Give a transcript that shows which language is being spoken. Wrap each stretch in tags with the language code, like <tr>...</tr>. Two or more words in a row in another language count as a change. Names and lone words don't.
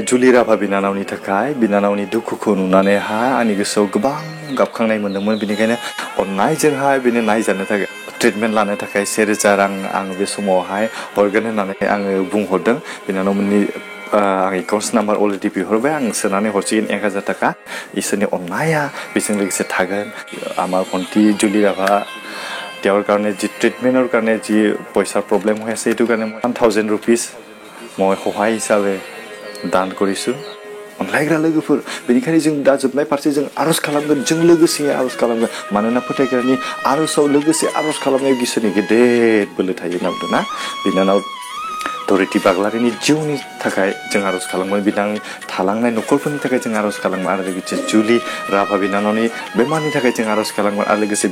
<brx>जुलि राभा बिनानावनि थाखाय बिनानावनि दुखुखौ नुनानैहाय आंनि गोसोआव गोबां गाबखांनाय मोन्दोंमोन बेनिखायनो अननायजोंहाय बिनो नायजानो थाखाय ट्रिटमेन्ट लानो थाखाय 1000 रां आं बे समावहाय हरगोन होननानै आङो बुंहरदों बिनानावमोननि आं एकाउन्ट नाम्बार अलरेडि बिहरबाय आं सोनानै हरसिगोन 1000 थाखा इसोरनि अननाया बेजों लोगोसे थागोन आमार भन्टी जुलि राभा</brx> <as>তেওঁৰ কাৰণে যি ট্ৰিটমেণ্টৰ কাৰণে যি পইচাৰ প্ৰব্লেম হৈ আছে এইটো কাৰণে মই 1000 रुपिस মই সহায় হিচাপে দান কৰিছোঁ</as> <brx>अनलायग्रा लोगोफोर बेनिखायनो जों दा जोबनाय फारसे जों आरज खालामगोन जों लोगोसे आरज खालामगोन मानोना फोथायग्रानि आरजआव लोगोसे आरज खालामनायाव इसोरनि गेदेर बोलो थायो होनना बुंदों ना बिनानाव धरिति बाग्लारिनि जिउनि थाखाय जों आरज खालामो बिथांनि थालांनाय नखरफोरनि थाखाय जों आरज खालामो आरो लोगोसे जुलि राभा बिनानावनि बेमारनि थाखाय जों आरज खालामो आरो लोगोसे</brx>